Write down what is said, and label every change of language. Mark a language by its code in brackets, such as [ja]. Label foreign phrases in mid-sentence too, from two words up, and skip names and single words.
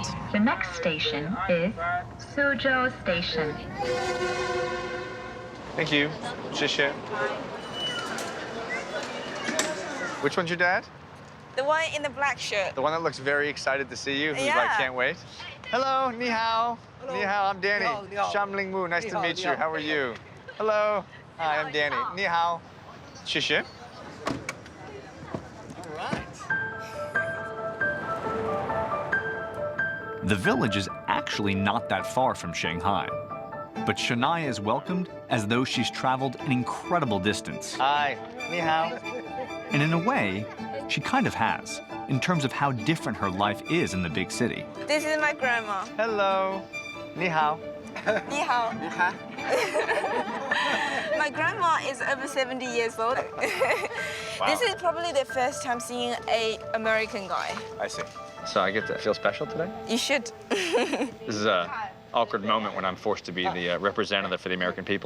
[en] The next station is Suzhou Station. Thank you. Xie. Which one's your dad? The one in the black shirt. The one that looks very excited to see you, who's like, can't wait. [zh] Hello, 你好. [en] Hello. [zh] 你好, [en] I'm Danny. [zh] 你好. [en] Shamling Mu, nice to meet you. How are you? Hello. Hi, I'm Danny. [zh] 你好. [en] Xie. The village is actually not that far from Shanghai, but Shania is welcomed as though she's traveled an incredible distance. [zh] Hi, 你好. [en] And in a way, she kind of has, in terms of how different her life is in the big city. This is my grandma. [zh] Hello. 你好. 你好. [en] My grandma is over 70 years old. Wow. This is probably the first time seeing an American guy. I see. So I get to feel special today? You should. This is an awkward moment when I'm forced to be the representative for the American people.